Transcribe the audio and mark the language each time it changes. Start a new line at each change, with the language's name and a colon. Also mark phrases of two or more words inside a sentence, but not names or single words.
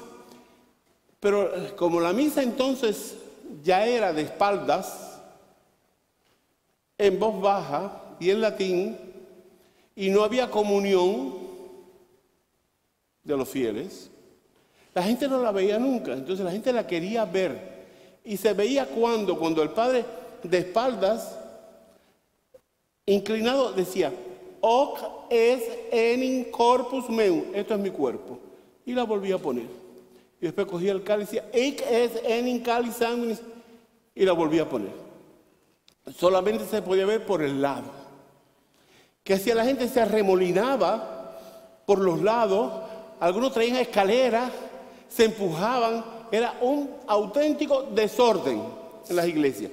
Spanish: Pero como la misa entonces ya era de espaldas, en voz baja y en latín, y no había comunión de los fieles, la gente no la veía nunca. Entonces la gente la quería ver. Y se veía cuando el padre de espaldas, inclinado, decía,
Latin: hoc es enim corpus meum,
Spanish: esto es mi cuerpo. Y la volvía a poner. Y después cogía el cáliz y decía,
Latin: hic es enim cáliz sanguinis,
Spanish: y la volvía a poner. Solamente se podía ver por el lado. Que hacía la gente se arremolinaba por los lados, algunos traían escaleras, se empujaban, era un auténtico desorden en las iglesias.